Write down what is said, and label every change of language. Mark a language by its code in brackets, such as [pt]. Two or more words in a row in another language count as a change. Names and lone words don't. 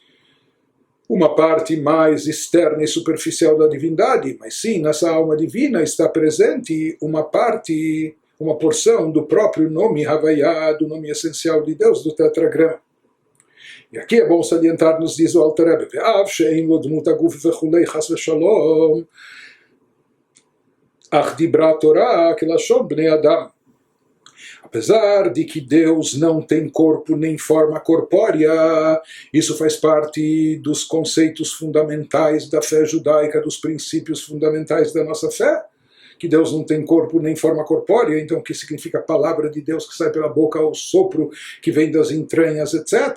[pt] uma parte mais externa e superficial da divindade, mas sim, nessa alma divina está presente uma parte, uma porção do próprio nome Havaiá, do nome essencial de Deus, do tetragrama. E aqui é bom salientar, nos diz o [he] Alter Rebbe, ואף שאין לו דמות הגוף וכולי חס ושלום אך דברה תורה כלשון בני אדם. [pt] Apesar de que Deus não tem corpo nem forma corpórea, isso faz parte dos conceitos fundamentais da fé judaica, dos princípios fundamentais da nossa fé, que Deus não tem corpo nem forma corpórea, então o que significa a palavra de Deus que sai pela boca, o sopro que vem das entranhas, etc.